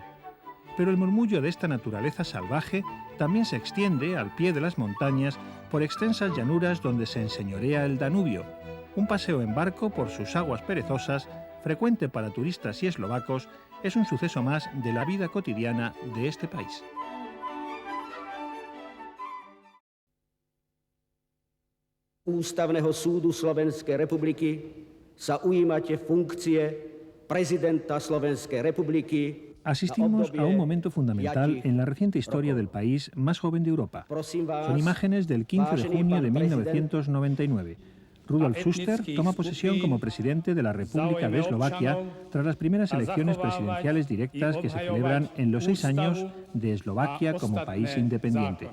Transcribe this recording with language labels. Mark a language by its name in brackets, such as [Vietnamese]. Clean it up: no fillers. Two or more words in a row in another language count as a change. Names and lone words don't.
[Spanish] Pero el murmullo de esta naturaleza salvaje también se extiende al pie de las montañas por extensas llanuras donde se enseñorea el Danubio. Un paseo en barco por sus aguas perezosas, frecuente para turistas y eslovacos, es un suceso más de la vida cotidiana de este país. [Slovak] Ústavného súdu Slovenskej republiky sa ujímate funkcie prezidenta Slovenskej republiky. [Spanish] Asistimos a un momento fundamental en la reciente historia del país más joven de Europa. Son imágenes del 15 de junio de 1999. Rudolf Schuster toma posesión como presidente de la República de Eslovaquia tras las primeras elecciones presidenciales directas que se celebran en los 6 años de Eslovaquia como país independiente.